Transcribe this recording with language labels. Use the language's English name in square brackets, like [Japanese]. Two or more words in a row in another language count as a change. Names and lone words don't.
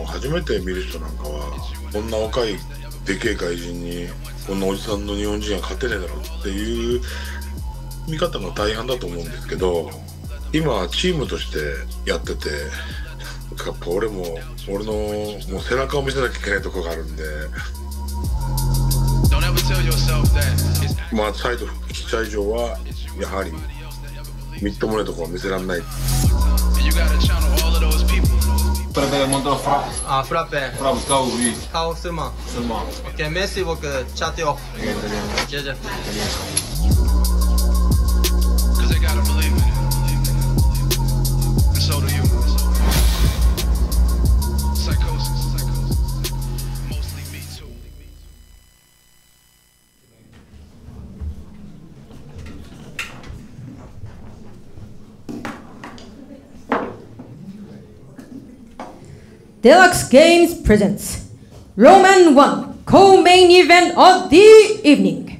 [Japanese] 初めて見る人なんかはこんな若いでけえ外人にこんなおじさんの日本人が勝てねえだろうっていう見方が大半だと思うんですけど、今チームとしてやっててやっぱ俺のもう背中を見せなきゃいけないところがあるんで、まあ再度復帰した以上はやはりみっともないところは見せられない。 [French] frappe. KO seulement. Ok, merci beaucoup. Ciao. GG. [English] Cause they gotta believe it. And so do you. Psychosis. Mostly me too. Deluxe Games presents Roman 1 co-main event of the evening.